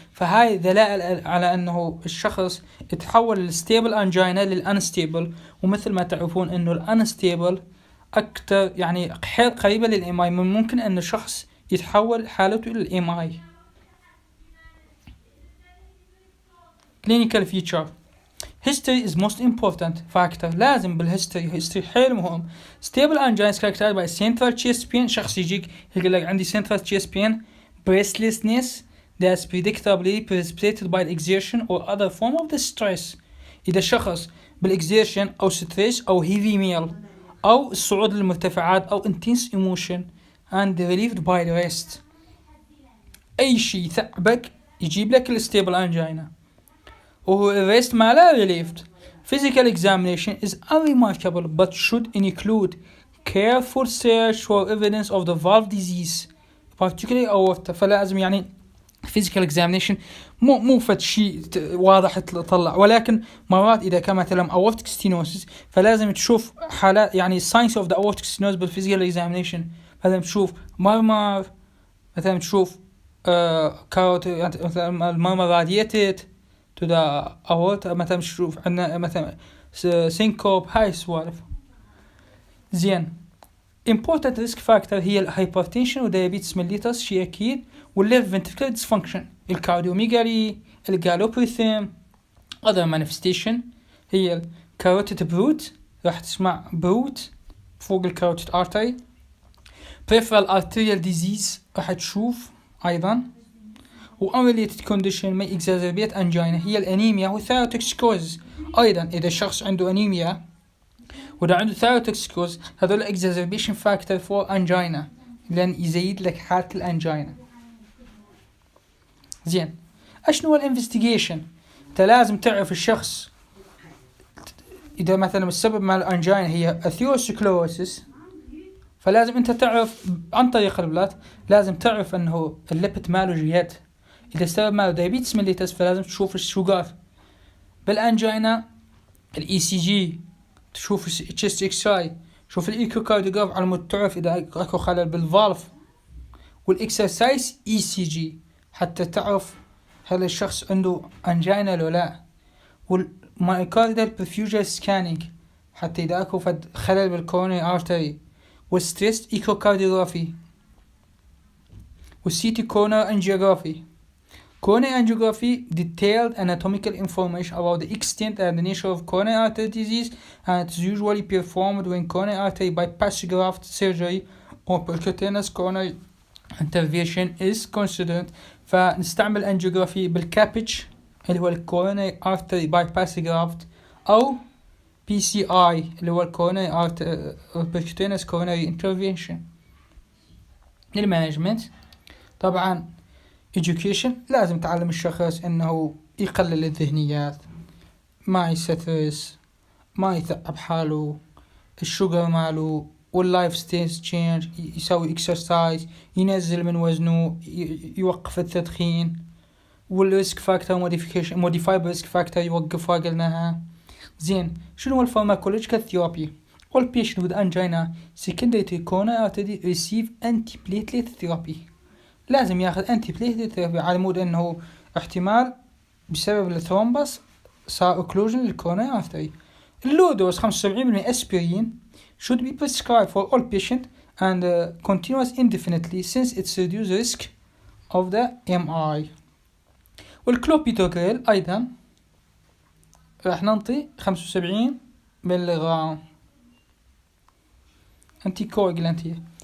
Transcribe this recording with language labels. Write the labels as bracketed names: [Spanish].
[Arabic] فهاي دلائل على أنه الشخص يتحول الستيبل أنجينا للأنستيبل. ومثل ما تعرفون أنه الأنستيبل أكتر يعني حيل قريبة للإماي، من ممكن أن الشخص يتحول حالته للإماي. [English] clinical feature history is most important factor. [Arabic] لازم بالhistory حيل مهم. [English] stable angina is characterized by central chest pain. [Arabic] شخص يجيك يقول لك عندي [English] central chest pain breathlessness that's predictably precipitated by exertion or other form of the stress. [Arabic] إذا شخص بالexertion أو stress أو heavy meal أو الصعود للمرتفعات أو [English] intense emotion and relieved by the rest، [Arabic] أي شيء ثعبك يجيب لك الستيبل أنجينا وهو الريست ما لا relieved. [English] Physical examination is unremarkable but should include careful search for evidence of the valve disease particularly aorta. [Arabic] فلازم يعني physical examination مو فد شيء واضح تطلع، ولكن مرات إذا كان مثلا aortic stenosis فلازم تشوف حالات يعني [English] signs of the aortic stenosis [Arabic] بالphysical examination. فلازم تشوف مرمر، مثلا تشوف مثلا المرمر [English] radiated to the aorta، [Arabic] مثلا تشوف عندنا مثلا syncope، هاي السوالف. زين important risk factor هي الهايبرتنشن وديابيتس mellitus شيء أكيد، والليفت ventricular dysfunction، الكارديوميغالي، الجالوبريثم. [English] other manifestation [Arabic] هي الكاروتيد بروت، راح تسمع بروت فوق الكاروتيد ارتري. peripheral arterial disease راح تشوف ايضا. [English] و unrelated condition may exacerbate angina [Arabic] هي الانيميا والثيروتوكسيكوز. ايضا اذا الشخص عنده انيميا واذا عنده ثيروتوكسيكوز هذول [English] exacerbation factor for angina [Arabic] لان يزيد لك حالة الانجينا. زين، اشنو الانفستيجيشن؟ انت لازم تعرف الشخص اذا مثلا السبب مال الانجينا هي اثيروسكلوروسيس، فلازم انت تعرف عن طريق البلاد، لازم تعرف انه الليبت ماله جيد. اذا السبب ماله دايابيتس ميليتس فلازم تشوف الشوغر. بالانجينا الاي سي جي، تشوف التشست اكس راي، شوف الايكوكارديوغراف على مود تعرف اذا اكو خلل بالفالف، والاكسرسايز اي سي جي حتى تعرف هل الشخص عنده انجينا لو لا، والمايوكارديال برفيوجن سكانينج حتى اذا اكو فد خلل بالكورونري ارتري، والستريس ايكوكارديوغرافي، والسيتي كورونر انجيوغرافي. [English] Coronary angiography detailed anatomical information about the extent and the nature of coronary artery disease, and it is usually performed when coronary artery bypass graft surgery or percutaneous coronary intervention is considered. [Arabic] فنستعمل angiography بالكابج اللي هو الكورونري artery bypass graft أو PCI اللي هو الكورونري percutaneous coronary intervention. للمانجمنت طبعا education، لازم تعلم الشخص انه يقلل الذهنيات، ما يسترس، ما يتعب حاله، الشوغر ماله، واللايف ستيل تشينج، يسوي اكسرسايز، ينزل من وزنه، يوقف التدخين، والريسك فاكتور موديفيكيشن موديفايبل ريسك فاكتور يوقفها قلناها. زين، شنو هو الفارماكولوجيكال ثيرابي؟ [English] all patients with angina secondary to coronary artery receive antiplatelet therapy. [Arabic] لازم ياخذ انتي بليتلت ثيرابي على مود انه احتمال بسبب الثرومبس صار اوكلوجن للكورونري ارتري. اللو دوز 75% اسبرين [English] should be prescribed for all patients and continuous indefinitely since it's reduce risk of the MI. [Arabic] والكلوبيدوغريل ايضا راح ننطي 75 ملغ انتي كوagulantية.